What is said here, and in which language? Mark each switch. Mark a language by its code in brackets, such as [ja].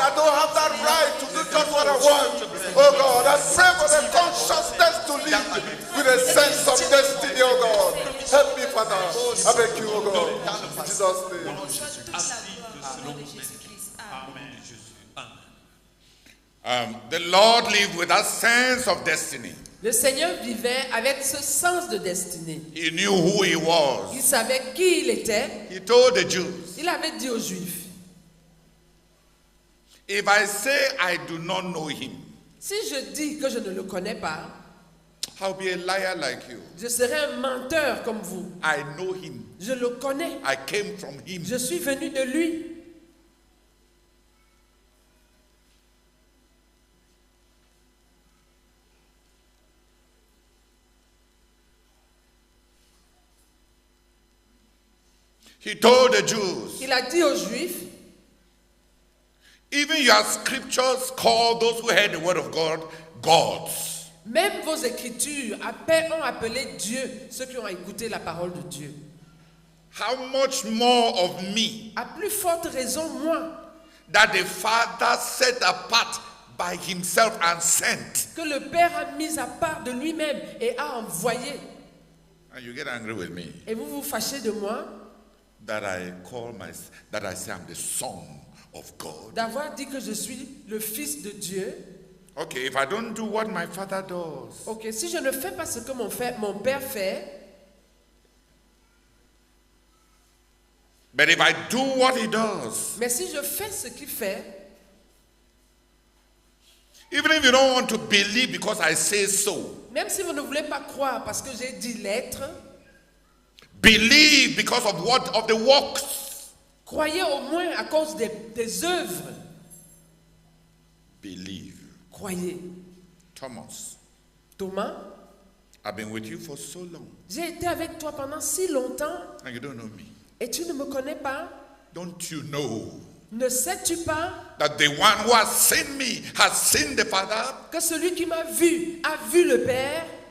[en] I don't have that right to do just what I want. Oh God, I pray for the consciousness to live with a sense of destiny, oh God. Help me, Father. I beg you, oh God. In Jesus' name. The Lord lived with a sense of destiny. [fr] Le Seigneur vivait avec ce sens de destinée. [en] He knew who he was. [fr] Il savait qui il était. [en] He told the Jews, [fr] Il avait dit aux Juifs, [en] if I say I do not know him, [fr] si je dis que je ne le connais pas, [en] I'll be a liar like you. [fr] je serai un menteur comme vous. [en] I know him. [fr] Je le connais. [en] I came from him. [fr] Je suis venu de lui. [en] He told the Jews, [fr] Il a dit aux Juifs, [en] even your scriptures call those who heard the word of God gods. [fr] même vos écritures ont appelé Dieu ceux qui ont écouté la parole de Dieu. [en] How much more of me [fr] À plus forte raison, moi, [en] that the Father set apart by himself and sent. [fr] que le Père a mis à part de lui-même et a envoyé. [en] And you get angry with me [fr] Et vous vous fâchez de moi [en] that I say I'm the son of God. [fr] d'avoir dit que je suis le fils de Dieu. [en] Okay, if I don't do what my father does, [fr] Ok, si je ne fais pas ce que mon père fait, [en] but if I do what he does, [fr] mais si je fais ce qu'il fait, [en] even if you don't want to believe because I say so, [fr] même si vous ne voulez pas croire parce que j'ai dit l'être, [en] believe because of the works. [fr] croyez au moins à cause des œuvres. [en] Believe. [fr] Croyez. [en] Thomas, [fr] Thomas, [en] I've been with you for so long [fr] j'ai été avec toi pendant si longtemps [en] and you don't know me. [fr] et tu ne me connais pas. [en] Don't you know [fr] Ne sais-tu pas [en] that the one who has seen me has seen the Father? [fr] que celui qui m'a vu a vu le Père?